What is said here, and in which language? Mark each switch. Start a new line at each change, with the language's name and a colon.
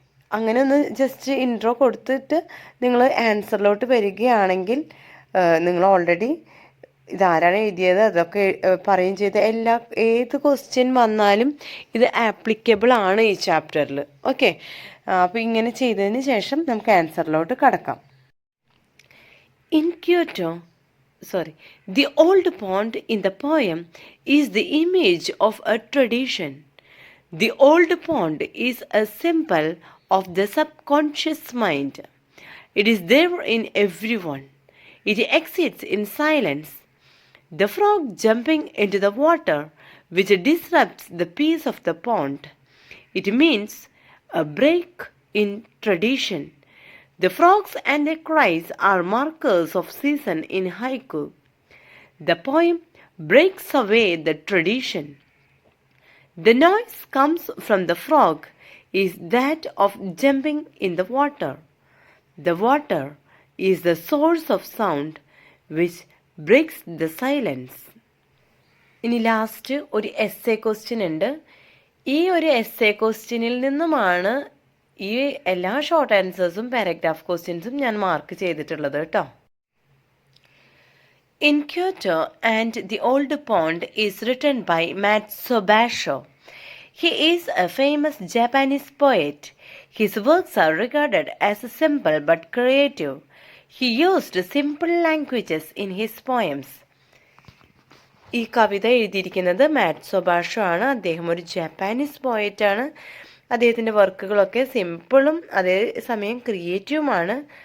Malayalam: അങ്ങനെ ഒന്ന് just intro കൊടുത്തിട്ട് നിങ്ങൾ ആൻസറിലോട്ട് വരികയാണെങ്കിൽ നിങ്ങൾ ഓൾറെഡി ഇതാരാണ് എഴുതിയത് അതൊക്കെ പറയുകയും ചെയ്ത് ഏത് ക്വസ്റ്റ്യൻ വന്നാലും ഇത് ആപ്ലിക്കബിൾ ആണ് ഈ ചാപ്റ്ററിൽ. ഓക്കെ, അപ്പോൾ ഇങ്ങനെ ചെയ്തതിന് ശേഷം നമുക്ക് ആൻസറിലോട്ട് കടക്കാം.
English: In Kyoto, the old pond in the poem is the image of a tradition. The old pond is a symbol of the subconscious mind. It is there in everyone. It exists in silence. The frog jumping into the water, which disrupts the peace of the pond. It means a break in tradition. The frogs and their cries are markers of season in haiku. The poem breaks away the tradition. The noise comes from the frog is that of jumping in the water. The water is the source of sound which breaks the silence.
Malayalam: ഇനി last ഒരു essay question ഉണ്ട്. ഈ ഒരു essay ക്വസ്റ്റ്യനിൽ നിന്നുമാണ് ഈ എല്ലാ short ആൻസേഴ്സും paragraph ക്വസ്റ്റ്യൻസും ഞാൻ മാർക്ക് ചെയ്തിട്ടുള്ളത് കേട്ടോ.
English: In Kyoto and the Old Pond is written by Matsubashi. He is a famous Japanese poet. His works are regarded as simple but creative. He used simple languages in his poems.
Malayalam: ഈ കവിത എഴുതിയിരിക്കുന്നത് മാറ്റ്സുബാഷി ആണ്. അദ്ദേഹം ഒരു Japanese പോയറ്റാണ്. അദ്ദേഹത്തിൻ്റെ വർക്കുകളൊക്കെ സിമ്പിളും അതേസമയം ക്രിയേറ്റീവുമാണ്.